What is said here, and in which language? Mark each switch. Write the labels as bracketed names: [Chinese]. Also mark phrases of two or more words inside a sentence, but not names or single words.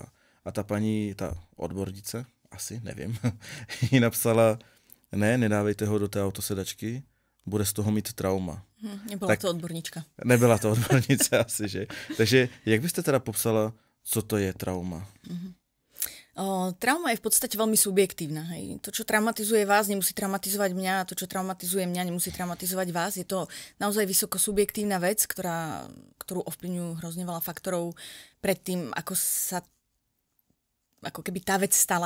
[Czech] A ta paní, ta odbornice, asi, nevím, jí napsala, ne, nedávejte ho do té autosedačky, bude z toho mít trauma. Nebyla to odborníčka. Nebyla to odbornice asi, že? Takže jak byste teda popsala, co to je trauma? [Slovak] Trauma je v podstate veľmi subjektívna. Hej. To, čo traumatizuje vás, nemusí traumatizovať mňa, a to, čo traumatizuje mňa, nemusí traumatizovať vás. Je to naozaj vysoko subjektívna vec, ktorú ovplyvňujú hrozne veľa faktorov predtým, ako keby tá vec stala.